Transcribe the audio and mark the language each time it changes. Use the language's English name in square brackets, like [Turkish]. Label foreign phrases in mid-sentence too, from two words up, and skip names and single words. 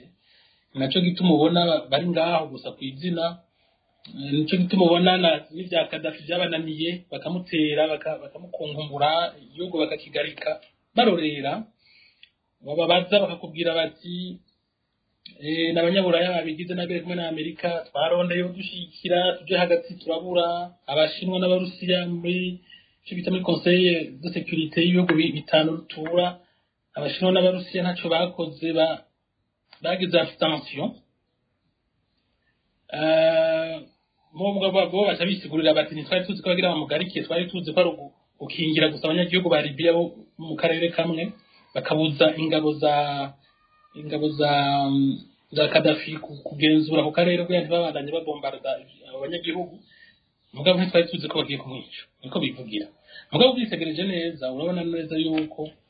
[Rundi] Naco gituma ubona bari ngaho gusa kwizina, nico gituma ubona n'ivya Gaddafi byabananiye bakamutera bakamukunkumbura igihugu bakakigarika barorera. Bababaza bakakubwira bati n'abanyaburaya babigize nabere kumwe na Amerika twarondeye dushikira tuje hagati turabura. Abashinwa n'abarusiya muri cyo bita muri [French] Conseil de sécurité [Rundi] y'ibihugu bitanu rutura, abashinwa n'abarusiya ntaco bakoze bagize abstention. Mubwo babo bacabisigurira bati ntitwari tuzi ko bagira bamugarikiye, twari tuzi ko ari ukingira gusa abanyagihugu ba Libya bo mu karere kamwe, bakabuza ingabo za za Gaddafi kugenzura ku karere kugira ntibabandanye babombarda abanyagihugu mugabo ntitwari tuzi ko bagiye kumwica niko bivugira mugabo byitegereje neza urabona neza yuko